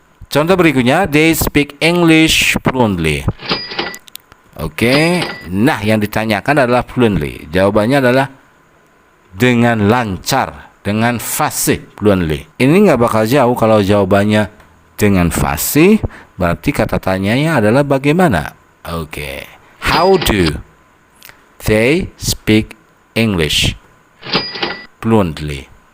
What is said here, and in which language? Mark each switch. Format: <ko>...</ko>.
<id>Contoh berikutnya,</id> <en>they speak English fluently.</en> <id>Oke. Nah, yang ditanyakan adalah fluently. Jawabannya adalah dengan lancar, dengan fasih, fluently. Ini nggak bakal jauh kalau jawabannya dengan fasih, berarti kata tanyanya adalah bagaimana? Oke.</id> <en>How do they speak English fluently?</en>